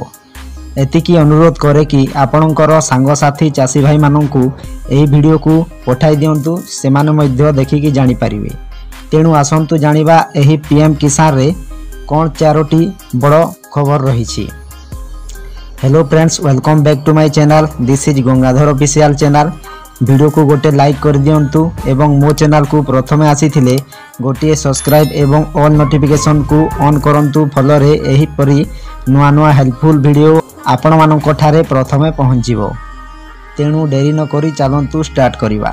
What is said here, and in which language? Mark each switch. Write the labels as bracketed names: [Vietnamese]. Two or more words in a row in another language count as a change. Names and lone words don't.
[Odia] ଏତିକି ଅନୁରୋଧ କରେ କି ଆପଣଙ୍କର ସାଙ୍ଗସାଥୀ ଚାଷୀ ଭାଇ ମାନଙ୍କୁ ଏହି ଭିଡିଓ କୁ ପଠାଇ ଦିଅନ୍ତୁ, ସେମାନେ ମଧ୍ୟ ଦେଖିକି ଜାଣି ପାରିବେ। ତେଣୁ ଆସନ୍ତୁ ଜାଣିବା ଏହି ପିଏମ କିଷାନ ରେ କଣ 4ଟି ବଡ଼ ଖବର ରହି। [English] Hello friends, welcome back to my channel. This is Gangadhar official channel. [Odia] ଭିଡିଓ କୁ ଗୋଟେ ଲାଇକ କର ଦିଅନ୍ତୁ ଏବଂ ମୋ ଚ୍ୟାନେଲ କୁ ପ୍ରଥମେ ଆସିଥିଲେ ଗୋଟେ ସବସ୍କ୍ରାଇବ ଏବଂ [English] all notification [Odia] କୁ ଅନ କରନ୍ତୁ। ଫଳରେ ଏହି ପରି ନୂଆ ନୂଆ ହେଲ୍ପଫୁଲ ଭିଡିଓ ଆପଣ ମାନଙ୍କ ଠାରେ ପ୍ରଥମେ ପହଞ୍ଚିବ। ତେଣୁ ଡେରି ନ କରି ଚାଲନ୍ତୁ ଷ୍ଟାର୍ଟ କରିବା।